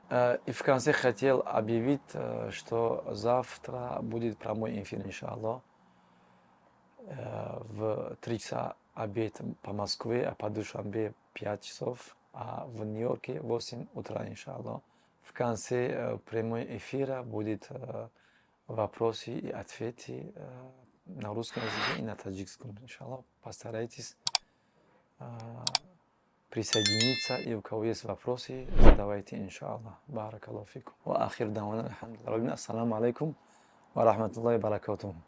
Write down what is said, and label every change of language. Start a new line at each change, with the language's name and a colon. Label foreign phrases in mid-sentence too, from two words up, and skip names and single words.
Russian: И в конце хотел объявить, что завтра будет прямой эфир, иншаллах, в 3 часа обед по Москве, а по Душанбе 5 часов, а в Нью-Йорке 8 утра, иншаллах. В конце прямой эфира будет вопросы и ответы на русском языке и на таджикском, иншаллах. Постарайтесь присоединиться, и у кого есть вопросы, задавайте, иншаллах.
Arabic: بارك الله فيكم. وآخر دعوانا الحمد لله. السلام عليكم ورحمة الله وبركاته.